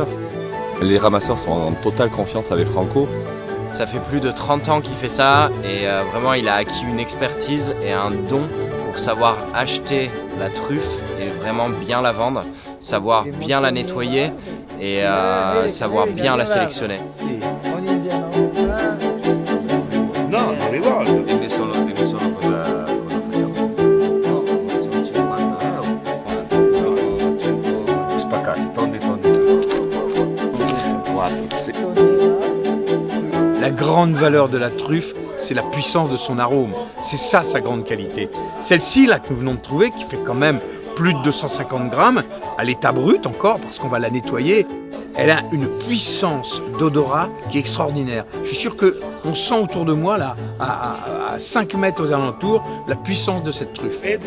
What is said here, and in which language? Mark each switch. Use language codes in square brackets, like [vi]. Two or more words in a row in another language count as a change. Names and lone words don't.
[fr] Les ramasseurs sont en totale confiance avec Franco. Ça fait plus de 30 ans qu'il fait ça et vraiment il a acquis une expertise et un don pour savoir acheter la truffe et vraiment bien la vendre, savoir bien la nettoyer et savoir bien la sélectionner. [it] No, non rivolgo. Dimmi solo cosa facciamo. No, sono 50 euro. No, 100 spaccati, tondi. 4, sì. [fr] La grande valeur de la truffe, c'est la puissance de son arôme. C'est ça sa grande qualité. Celle-ci là que nous venons de trouver, qui fait quand même plus de 250 grammes, à l'état brut encore, parce qu'on va la nettoyer, elle a une puissance d'odorat qui est extraordinaire. Je suis sûr qu'on sent autour de moi, là, à 5 mètres aux alentours, la puissance de cette truffe.